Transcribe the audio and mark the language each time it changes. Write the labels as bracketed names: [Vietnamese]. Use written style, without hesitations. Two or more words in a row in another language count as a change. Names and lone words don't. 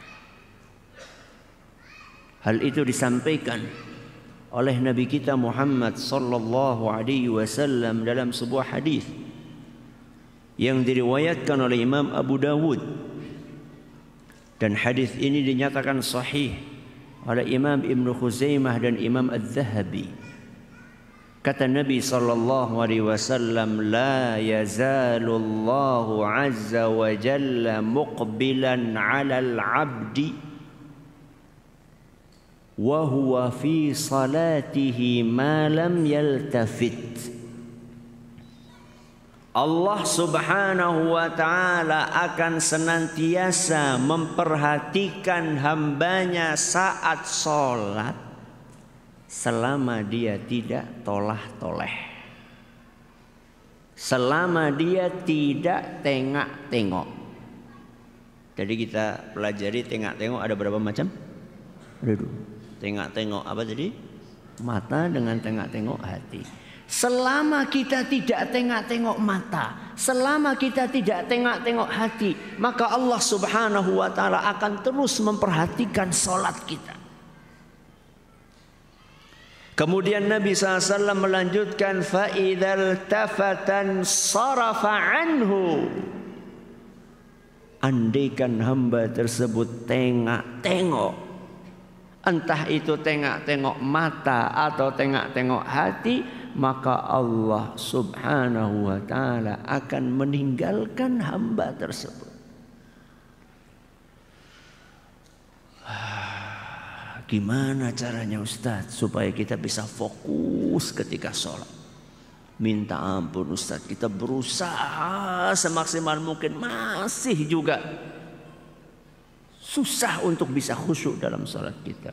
[Indonesian] Hal itu disampaikan oleh Nabi kita Muhammad [Arabic] صلى الله عليه وسلم [Indonesian] dalam sebuah hadis yang diriwayatkan oleh Imam Abu Dawud, dan hadis ini dinyatakan sahih oleh Imam Ibn Khuzaimah dan Imam Az-Zahabi. Kata Nabi [Arabic] صلى الله عليه وسلم لا يزال الله عز وجل مقبلا على العبد وهو في صلاته ما لم يلتفت. [Indonesian] Allah [Arabic] سبحانه وتعالى [Indonesian] akan senantiasa memperhatikan hambanya saat sholat selama dia tidak tolah-toleh, selama dia tidak tengok-tengok. Jadi kita pelajari tengok-tengok ada berapa macam? Ada 2. Tengok-tengok apa tadi? Mata dengan tengok-tengok hati. Selama kita tidak tengok-tengok mata, selama kita tidak tengok-tengok hati, maka Allah [Arabic] سبحانه وتعالى [Indonesian] akan terus memperhatikan sholat kita. Kemudian Nabi SAW melanjutkan, [Arabic] فإذا التفت صرف عنه. [Indonesian] Andaikan hamba tersebut tengok-tengok, entah itu tengok-tengok mata atau tengok-tengok hati, maka Allah [Arabic] سبحانه وتعالى [Indonesian] akan meninggalkan hamba tersebut. Gimana caranya Ustaz supaya kita bisa fokus ketika sholat? Minta ampun Ustaz, kita berusaha semaksimal mungkin, masih juga susah untuk bisa khusyuk dalam sholat kita.